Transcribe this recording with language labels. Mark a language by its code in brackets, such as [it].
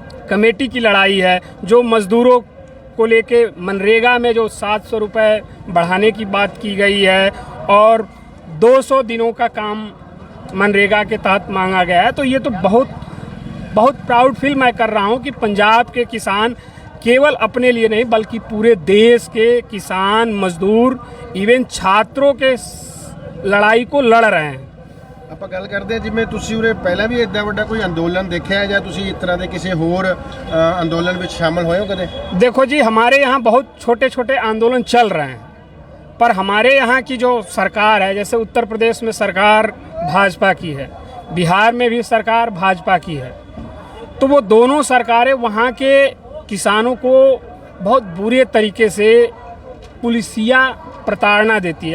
[hi] Committee की लड़ाई है, जो मजदूरों को लेके मनरेगा में जो 700 रुपये बढ़ाने की बात की गई है और 200 दिनों का काम मनरेगा के तहत मांगा गया है, तो ये तो बहुत प्राउड फील मैं कर रहा हूँ कि पंजाब के किसान केवल अपने लिए नहीं बल्कि पूरे देश के किसान, मजदूर, इवन छात्रों के लड़ाई को लड़ रहे हैं। [pa] ਆਪਾਂ ਗੱਲ ਕਰਦੇ ਜਿਵੇਂ ਤੁਸੀਂ ਉਰੇ ਪਹਿਲਾਂ ਵੀ ਇੱਦਾਂ ਵੱਡਾ ਕੋਈ ਅੰਦੋਲਨ ਦੇਖਿਆ ਹੈ ਜਾਂ ਤੁਸੀਂ ਇਸ ਤਰ੍ਹਾਂ ਦੇ ਕਿਸੇ ਹੋਰ ਅੰਦੋਲਨ ਵਿੱਚ शामिल ਹੋਏ ਹੋ कदे? [hi] देखो जी, हमारे यहाँ बहुत छोटे छोटे आंदोलन चल रहे हैं, पर हमारे यहाँ की जो सरकार है, जैसे उत्तर प्रदेश में सरकार भाजपा की है, बिहार में भी सरकार भाजपा की है, तो वो दोनों सरकारें वहाँ के किसानों को बहुत बुरे तरीके से पुलिसिया प्रताड़ना देती है।